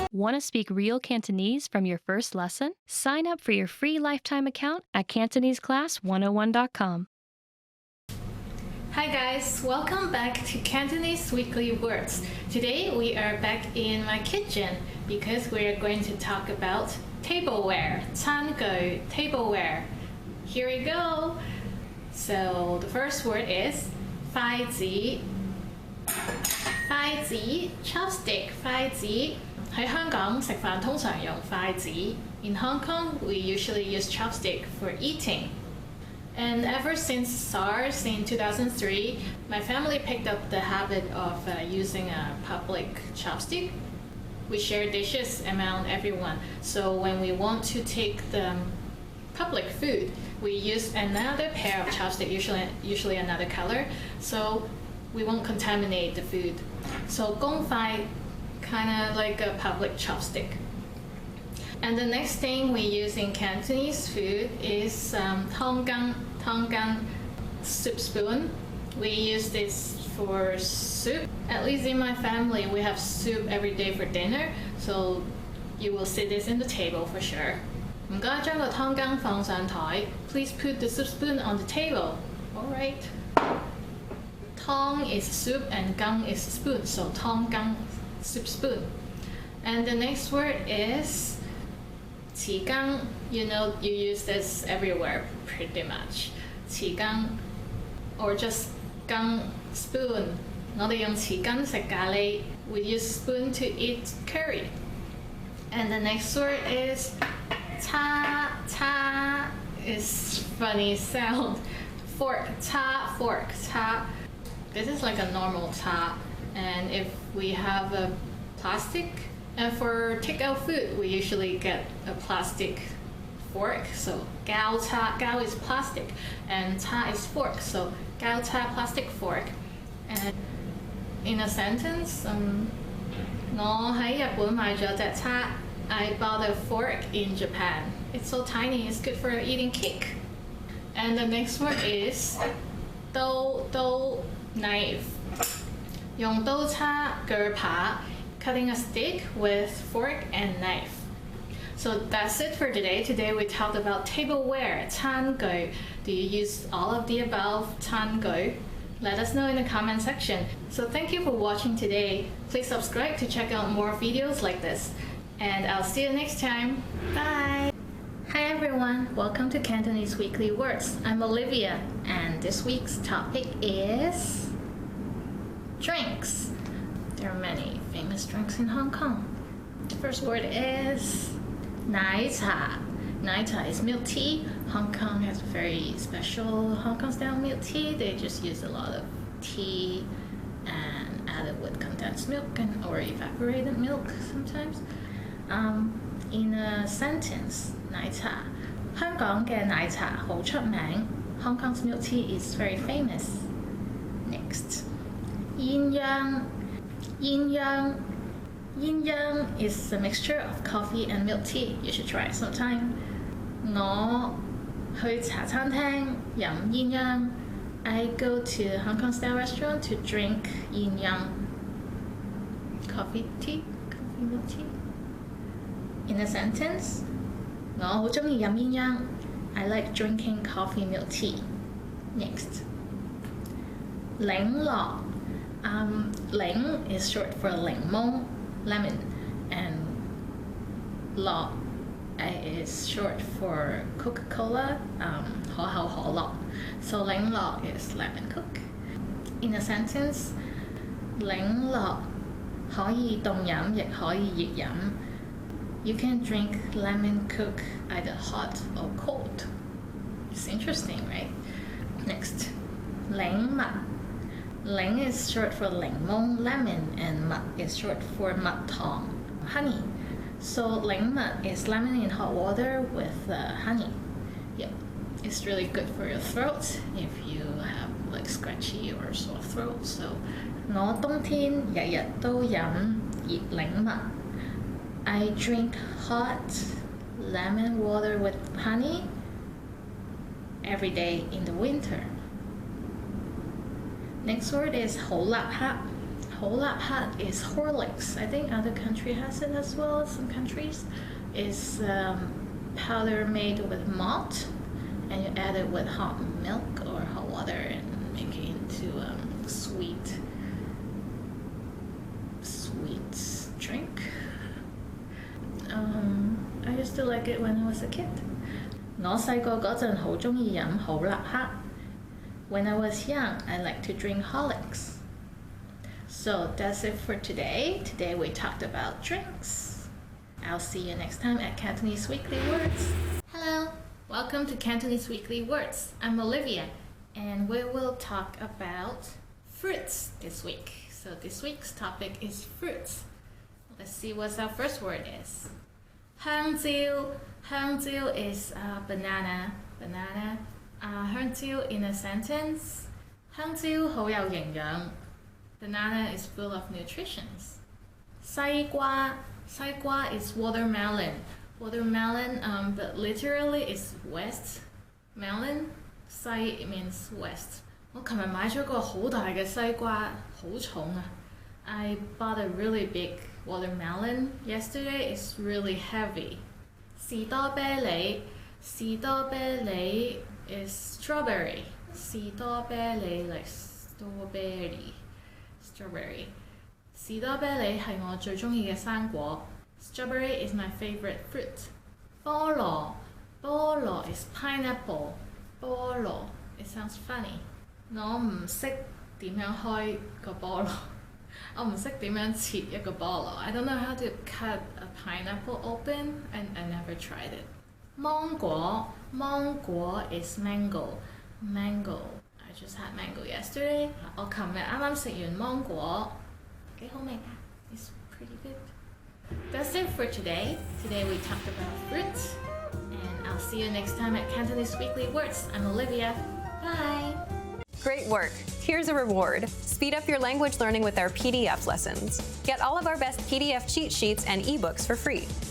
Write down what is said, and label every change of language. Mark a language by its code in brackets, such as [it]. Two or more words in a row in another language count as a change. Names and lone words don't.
[en] Want to speak real Cantonese from your first lesson? Sign up for your free lifetime account at CantoneseClass101.com. Hi guys, welcome back to Cantonese Weekly Words. Today we are back in my kitchen because we are going to talk about tableware, 餐具, tableware. Here we go. So the first word is 筷子. [yue] 筷子, chopstick, 筷子. 喺香港食飯通常用筷子. [en] In Hong Kong, we usually use chopstick for eating. And ever since SARS in 2003, my family picked up the habit of using a public chopstick. We share dishes among everyone. So when we want to take the public food, we use another pair of chopsticks, usually another color, so we won't contaminate the food. [yue] So 公筷, [en] kind of like a public chopstick. And the next thing we use in Cantonese food is [yue] 湯羹, 湯羹, [en] soup spoon. We use this for soup. At least in my family, we have soup every day for dinner, so you will see this in the table for sure. [yue] 唔該將個湯羹放上台. [en] Please put the soup spoon on the table. Alright. 湯 is soup and 羹 is spoon, so 湯羹, soup spoon. And the next word is 匙羹. You know, you use this everywhere pretty much. 匙羹 or just 羹, spoon. [yue] 我哋用匙羹食咖喱. [en] We use spoon to eat curry. And the next word is [yue] 叉, 叉 [en] is funny sound. Fork, 叉, fork, 叉. This is like a normal 叉. And if we have a plastic, and for takeout food, we usually get a plastic fork. So 膠叉, 膠 is plastic, and 叉 is fork. So 膠叉 plastic fork. And in a sentence, [yue] 我喺日本買咗隻叉。 [en] I bought a fork in Japan. It's so tiny, it's good for eating cake. And the next word is 刀 knife. [yue] 用刀叉鋸扒 [en] cutting a steak with fork and knife. So that's it for today. Today we talked about tableware, 餐具. Do you use all of the above 餐具? Let us know in the comment section. So thank you for watching today. Please subscribe to check out more videos like this. And I'll see you next time. Bye! Hi everyone, welcome to Cantonese Weekly Words. I'm Olivia, and this week's topic is drinks. There are many famous drinks in Hong Kong. The first word is 奶茶. 奶茶 is milk tea. Hong Kong has very special Hong Kong style milk tea. They just use a lot of tea and add it with condensed milk or evaporated milk sometimes. In a sentence, [yue] 奶茶. 香港嘅奶茶好出名. [en] Hong Kong's milk tea is very famous. Next, [yue] 鴛鴦. 鴛鴦. [en] 鴛鴦 is a mixture of coffee and milk tea. You should try it sometime. [yue] 我去茶餐廳飲鴛鴦. [en] I go to a Hong Kong style restaurant to drink 鴛鴦. Coffee milk tea. In a sentence, [yue] 我好鍾意飲鴛鴦. [en] I like drinking coffee milk tea. Next, [yue] 檸樂. [en] 檸 is short for 檸檬, lemon, and 樂 is short for Coca-Cola, [yue] 可口可樂. [en] So 檸樂 is lemon Coke. In a sentence, [yue] 檸樂可以凍飲亦可以熱飲. [en] You can drink lemon Coke either hot or cold. It's interesting, right? Next, [yue] 檸蜜. [en] 檸 is short for 檸檬, lemon, and 蜜 is short for 蜜糖, honey. So 檸蜜 is lemon in hot water with honey. Yep, it's really good for your throat if you have like scratchy or sore throat. [yue] So 我冬天日日都飲熱檸蜜. [en] I drink hot lemon water with honey every day in the winter. Next word is 好立克. 好立克 is Horlicks. I think other country has it as well. Some countries is powder made with malt, and you add it with hot milk or hot water and make it into sweet drink. I used to like it when I was a kid. [yue] 我細個嗰陣好鍾意飲好立克. [en] When I was young, I liked to drink Horlicks. So that's it for today. Today we talked about drinks. I'll see you next time at Cantonese Weekly Words. Hello, welcome to Cantonese Weekly Words. I'm Olivia, and we will talk about fruits this week. So this week's topic is fruits. Let's see what our first word is. [yue] 香蕉. 香蕉 [en] is banana. 香蕉 in a sentence. [yue] 香蕉好有營養. [en] Banana is full of nutrition. [yue] 西瓜. 西瓜 [en] is watermelon. Watermelon, but literally is west melon. 西 means west. [yue] 我琴日買咗個好大嘅西瓜，好重啊. [en] I bought a really big watermelon yesterday. It's really heavy. [yue] 士多啤梨. [en] 士多啤梨 is strawberry. 士多啤梨 like strawberry. Strawberry. [yue] 士多啤梨係我最鍾意嘅生果. [en] Strawberry is my favorite fruit. [yue] 菠蘿. 菠蘿 [en] is pineapple. 菠蘿 it sounds funny. [yue] 我唔識點樣開個菠蘿. 我唔識點樣切一個菠蘿. [en] I don't know how to cut a pineapple open, and I never tried it. [yue] 芒果. 芒果 [en] is mango. Mango. I just had mango yesterday. [yue] 我琴日啱啱食完芒果，幾好味㗎. [en] It's pretty good. That's it for today. Today we talked about fruits, and I'll see you next time at Cantonese Weekly Words. I'm Olivia. Bye! Great work! Here's a reward. Speed up your language learning with our PDF lessons. Get all of our best PDF cheat sheets and ebooks for free.